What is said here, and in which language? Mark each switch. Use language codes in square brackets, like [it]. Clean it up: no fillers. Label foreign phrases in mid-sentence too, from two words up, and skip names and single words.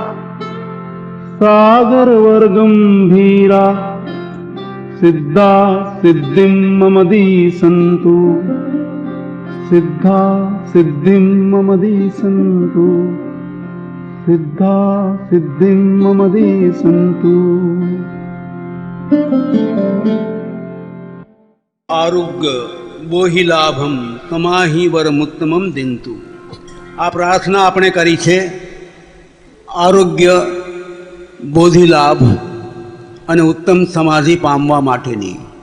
[pra] सागरवर्गम्भीरा सिद्धा सिद्धिं मम दिशन्तु सिद्धा सिद्धिं मम दिशन्तु सिद्धा सिद्धिं मम दिशन्तु आरोग्य बोहिलाभं तमाही वरमुत्तमं दिंतु. [gu] આ પ્રાર્થના આપણે કરી છે આરોગ્ય, બોધિલાભ અને ઉત્તમ સમાધિ પામવા માટેની.